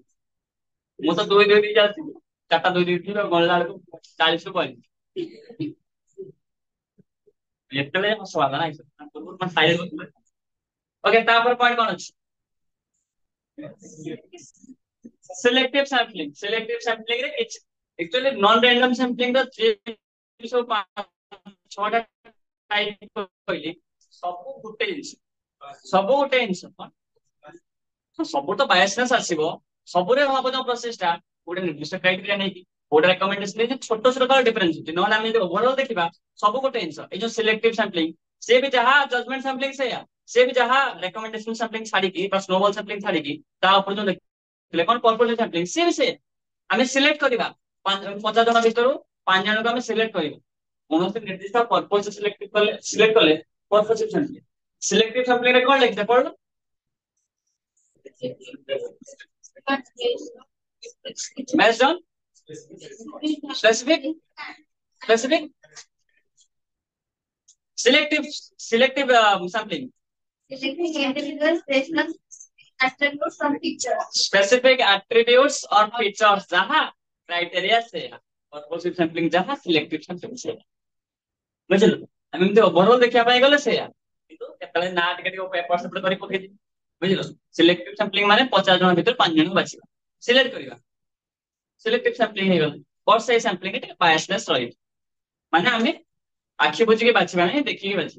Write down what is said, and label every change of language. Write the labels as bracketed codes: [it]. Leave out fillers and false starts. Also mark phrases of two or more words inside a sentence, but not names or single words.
[or] ମୁଁ ତ 2 2 ଦେଇକି ଆସିବି, 4ଟା 2 ଦେଇଥିବି, ଗଣିଲା ବେଳକୁ 40 ରୁ 40। ଯେତେବେଳେ ହସ ହେଲା ନାଇଁ। ଓକେ, ତାପରେ ପଏଣ୍ଟ କଣ ଅଛି? [en] selective sampling. selective sampling [or] ରେ କିଛି [en] actually non random sampling [or] ର ଯେ ସବୁ 6ଟା ଟାଇପ କହିଲି, ସବୁ ଗୋଟେ ଜିନିଷ, ସବୁ ଗୋଟେ ଜିନିଷ ସବୁ ତ ବାୟସନେସ୍ ଆସିବ। ସବୁରେ ହବ ଯୋଉ ପ୍ରୋସେସ ଟା ଗୋଟେ ନିର୍ଦ୍ଦିଷ୍ଟ କ୍ରାଇଟେରିଆ ନେଇକି ଗୋଟେ ରେକମେଣ୍ଡେସନ ନେଇକି ଛୋଟ ଛୋଟ ତାର ଡିଫରେନ୍ସ ଅଛି। ନହେଲେ ଆମେ ଯଦି ଓଭରଅଲ ଦେଖିବା ସବୁ ଗୋଟେ ଜିନିଷ। ଏଇ ଯୋଉ [en] selective sampling, [or] ସେ ବି ଯାହା [en] judgement sampling [or] ସେଇଆ, ସେ ବି ଯାହା [en] recommendation sampling [or] ଛାଡିକି ବା [en] snowball sampling [or] ଛାଡିକି ତା ଉପରେ ଯୋଉ ଦେଖିଲେ କଣ [en] purposive sampling, [or] ସିଏ ବି ସେ ଆମେ ସିଲେକ୍ଟ କରିବା 50 ଜଣ ଭିତରୁ 5 ଜଣଙ୍କୁ ଆମେ ସିଲେକ୍ଟ କରିବା। କୌଣସି ନିର୍ଦ୍ଦିଷ୍ଟ ପର୍ପୋଜ ସିଲେକ୍ଟ କଲେ [en] purposive sampling. selective sampling [or] ରେ କଣ ଲେଖିଲେ ପଢିଲ? [en] Based on specific specific selective sampling, specific attributes or features जहाँ criteria से purposive sampling जहाँ selective sampling से, ବୁଝିଲ? [or] ଆମେ ଏମିତି ଓଭରଅଲ ଦେଖିବା ପାଇଁ ଗଲେ ସେଇଆ, କିନ୍ତୁ କେତେବେଳେ ନା ଟିକେ ଟିକେ ଏପଟ ସେପଟ କରି ପକେଇଛି, ବୁଝିଲ? [en] selective sampling [or] ମାନେ 50 ଜଣ ଭିତରୁ 5 ଜଣଙ୍କୁ ବାଛିବା, ସିଲେକ୍ଟ କରିବା, [en] selective sampling [or] ହେଇଗଲା। ବଟ୍ ସେଇ ସାମ୍ପଲିଂ ଟିକେ ବାୟସନେସ୍ ରହିବ, ମାନେ ଆମେ ଆଖି ବୁଝିକି ବାଛିବା ନାହିଁ, ଦେଖିକି ବାଛିବା।